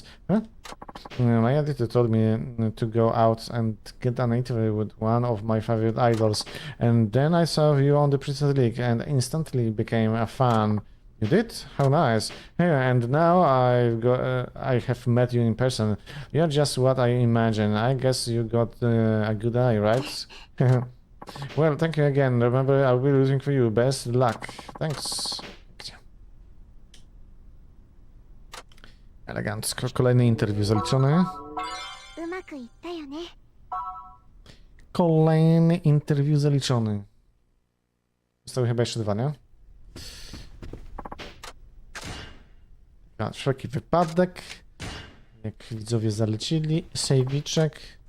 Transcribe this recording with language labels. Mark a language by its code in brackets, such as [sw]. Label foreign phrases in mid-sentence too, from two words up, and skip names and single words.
[en] My editor told me to go out and get an interview with one of my favorite idols, and then I saw you on the Princess League and instantly became a fan. You did? How nice. Yeah, and now I have met you in person. You're just what I imagine. I guess you got a good eye, right? Well, thank you again. Remember, I'll be rooting for you. Best luck. Thanks. [pl] Elegancko. Kolejny interwiu zaliczone. [ja] うまくいったよね。 [pl] Kolejny interwiu zaliczony. Zostały chyba jeszcze dwa, nie? Na wszelki wypadek. Jak widzowie zalecili. Sejwiczek.